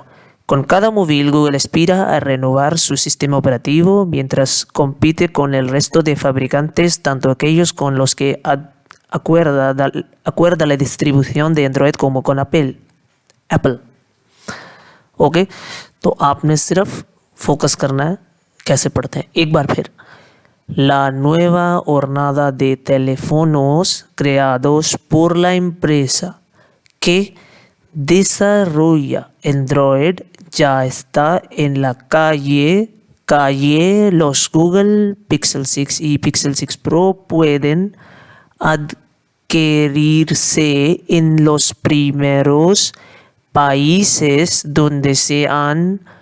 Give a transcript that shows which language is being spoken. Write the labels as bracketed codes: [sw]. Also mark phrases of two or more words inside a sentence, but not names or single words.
[es] Con cada móvil Google aspira a renovar su sistema operativo mientras compite con el resto de fabricantes, tanto aquellos con los que acuerda la distribución de Android como con Apple. [hi] ओके, तो आपने सिर्फ फोकस करना है कैसे पढ़ते हैं। एक बार फिर, [es] La nueva hornada de teléfonos creados por la empresa que desarrolla Android ya está en la calle. Los Google Pixel 6 y Pixel 6 Pro pueden adquirirse en los primeros países donde se han